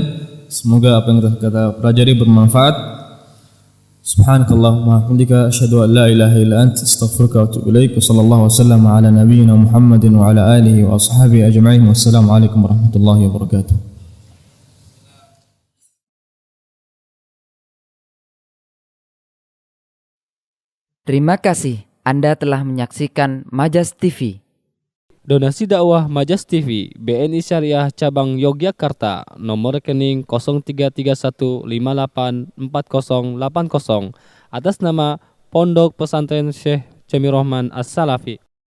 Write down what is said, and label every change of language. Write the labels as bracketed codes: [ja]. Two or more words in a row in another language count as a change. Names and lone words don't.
[id] Semoga apa yang kita pelajari bermanfaat. [ar] سبحانك اللهم وبحمدك أشهد أن لا إله إلا أنت أستغفرك وأتوب إليك. وصلى الله وسلم على نبينا محمد وعلى آله وأصحابه أجمعين. والسلام عليكم ورحمة الله وبركاته. [id] Terima kasih Anda telah menyaksikan Majas TV. Donasi dakwah Majas TV BNI Syariah Cabang Yogyakarta, nomor rekening 0331584080 atas nama Pondok Pesantren Syekh Jamirohman As-Salafi.